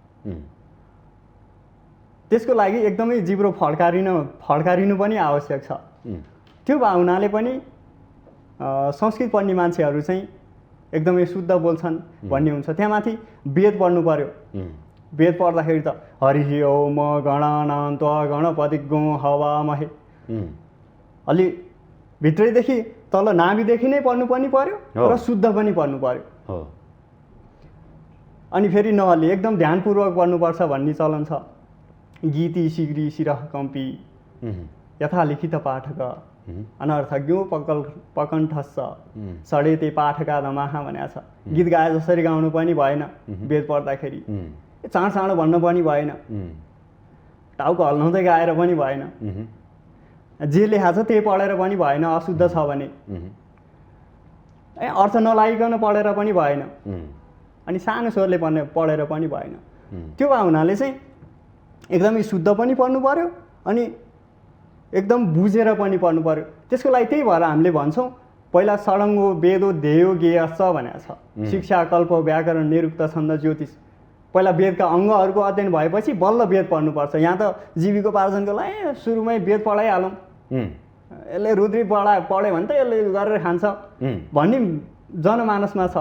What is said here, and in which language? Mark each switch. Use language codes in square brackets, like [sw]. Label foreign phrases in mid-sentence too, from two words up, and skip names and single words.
[ne] त्यसको लागि एकदमै जिब्रो फड्कारिनु पनि आवश्यक छ। त्यो भावनाले पनि संस्कृत पढ्ने मान्छेहरू चाहिँ एकदमै शुद्ध बोल्छन् भन्ने हुन्छ। त्यहाँमाथि वेद पढ्नु पर्यो। वेद पढ्दाखेरि त [sa] हरि ओम गणानां त्वा गणपतिगुं हवामहे [ne] अलि भित्रैदेखि तल नाभिदेखि नै पढ्नु पनि पर्यो र शुद्ध पनि पढ्नु पर्यो। अनि फेरि नहल्ली एकदम ध्यानपूर्वक पढ्नुपर्छ भन्ने चलन छ। [sa] गीति शीघ्री शिरः कम्पी यथा लिखित पाठक अनर्थज्ञो पकण्ठस्स सडेते पाठका दमाहा [ne] भनेको छ। गीत गाए जसरी गाउनु पनि भएन, वेद पढ्दाखेरि चाँडो चाँडो भन्नु पनि भएन, टाउको हल्लाउँदै गाएर पनि भएन, जे लेखा छ त्यही पढेर पनि भएन। अशुद्ध छ भने अर्थ नलागिकन पढेर पनि भएन, अनि सानो स्वरले पढेर पनि भएन। त्यो भावनाले चाहिँ एकदमै शुद्ध पनि पढ्नु पर्यो अनि एकदम बुझेर पनि पढ्नु पर्यो। त्यसको लागि त्यही भएर हामीले भन्छौँ पहिला [sa] षडङ्गो वेदो ध्येयो ज्ञेयश्च [ne] भनेको छ। शिक्षा कल्प व्याकरण निरुक्त छन्द ज्योतिष। पहिला वेदका अङ्गहरूको अध्ययन भएपछि बल्ल वेद पढ्नुपर्छ। यहाँ त जीविकोपार्जनको लागि सुरुमै वेद पढाइहालौँ, यसले रुद्री पढ्यो भने त यसले गरेर खान्छ भन्ने जनमानसमा छ।